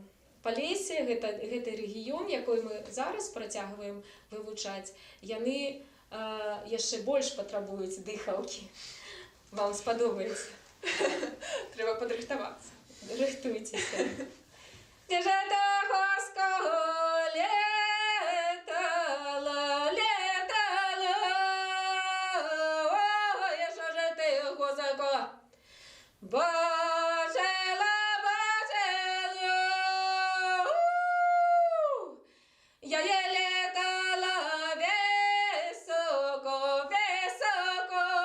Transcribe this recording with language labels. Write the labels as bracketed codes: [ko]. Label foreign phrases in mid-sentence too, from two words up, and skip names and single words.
[be] Палесе, гэты рэгіён, якой мы зараз працягваем вывучаць, яны яшчэ больш патрабуюць дыхалкі. Вам спадобаецца? Трэба падрыхтавацца. Рыхтуйцеся. Дзе ж ты гуско летала, летала, [uk] ой, що ж ти гуско бачила, бачила, я є летала високо, високо,